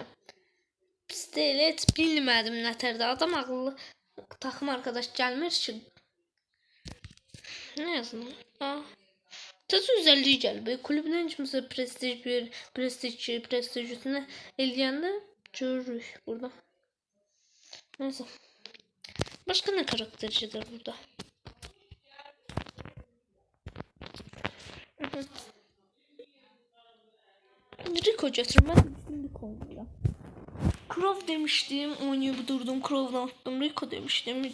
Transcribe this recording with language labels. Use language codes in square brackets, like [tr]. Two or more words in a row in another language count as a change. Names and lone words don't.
[az] Pis deyil, heç bilmədim nətərdə. Adam ağıllı takım arkadaş gəlmir ki. [tr] Ne yazın? Tez özelliği gəlib. [az] Kulübdən kimsə prestij bir, prestijini eləyəndə görürük burada. [tr] Neyse. Başka ne karaktercidir burada? Rico getirmez. Rico oynayacağım. Crow demiştim. Oynayıp durdum. Crow'dan attım. Rico demiştim.